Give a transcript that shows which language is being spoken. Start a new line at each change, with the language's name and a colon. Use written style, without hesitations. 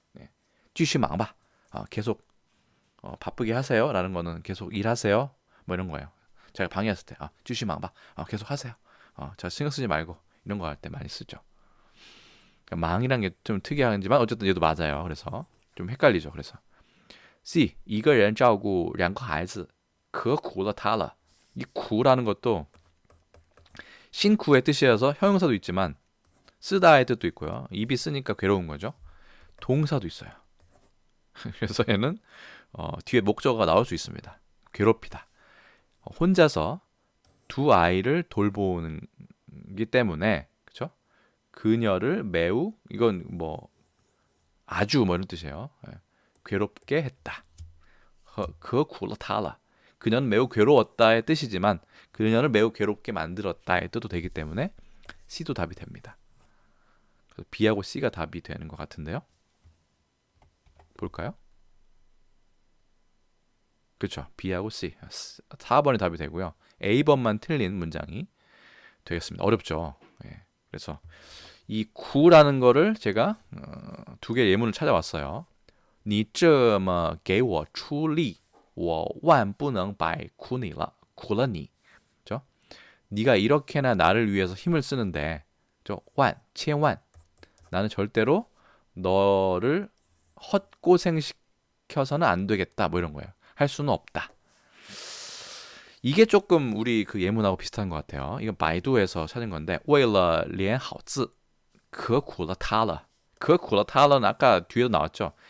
Korean: 네.
Chinese: 继续忙吧.
Korean: 계속 바쁘게 하세요. 라는 거는 계속 일하세요. 뭐 이런 거예요. 제가 방해했을 때 继续忙吧. 계속 하세요. 저 신경 쓰지 말고 이런 거 할 때 많이 쓰죠. 그러니까 망이란 게 좀 특이하지만 어쨌든 얘도 맞아요. 그래서 좀 헷갈리죠.
Chinese: 그래서 C 一个人照顾两个孩子可苦了他了.
Korean: 이 구라는 것도 신구의 뜻이어서 형용사도 있지만 쓰다의 뜻도 있고요. 입이 쓰니까 괴로운 거죠. 동사도 있어요. 그래서 얘는 뒤에 목적어가 나올 수 있습니다. 괴롭히다. 혼자서 두 아이를 돌보는기 때문에 그렇죠? 그녀를 매우 이건 뭐 아주 뭐 이런 뜻이에요. 괴롭게 했다. 그 굴러타라. 그녀는 매우 괴로웠다의 뜻이지만 그녀를 매우 괴롭게 만들었다의 뜻도 되기 때문에 C도 답이 됩니다. 그래서 B하고 C가 답이 되는 것 같은데요. 볼까요? 그렇죠. B하고 C. 4번이 답이 되고요. A번만 틀린 문장이 되겠습니다. 어렵죠. 예. 그래서 이 구라는 거를 제가 두 개의 예문을 찾아왔어요.
Chinese: 你这么给我出力我万不能白苦你了苦了你.
Korean: 그렇죠? 네가 이렇게나 나를 위해서 힘을 쓰는데
Chinese: 万, 千万
Korean: 나는 절대로 너를 헛고생시켜서는 안 되겠다. 뭐 이런 거예요. 할 수는 없다. 이게 조금 우리 그 예문하고 비슷한 것 같아요. 이건 바이두에서 찾은 건데
Chinese: 为了连好字可苦了他了。可苦了他了
Korean: 는 아까 뒤에도 나왔죠.